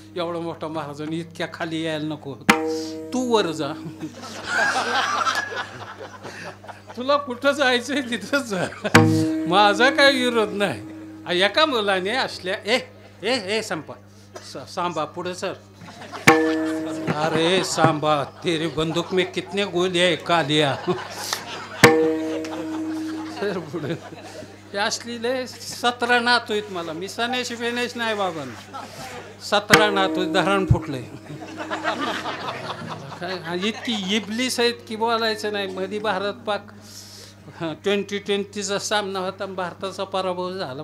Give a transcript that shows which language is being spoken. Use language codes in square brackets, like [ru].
[mr] एवढा मोठा महाराजांनी इतक्या खाली यायला नको, तू वर जा, तुला कुठं जायचंय तिथंच जा, माझा काही विरोध नाही. एका मुलाने असल्या ए संपा सांबा पुढे सर. [hi] अरे सांबा तेरी बंदूक में कितने गोली है कालिया. [mr] सर पुढे असली लय 17 नातू आहेत मला. मी सनेश बेनेश नाही बाबा, 17 नातू, धरण फुटले. काय इतकी इबलीस आहेत की बोलायचं नाही. मध्ये भारत पाक 2020चा सामना होता, भारताचा पराभव झाला.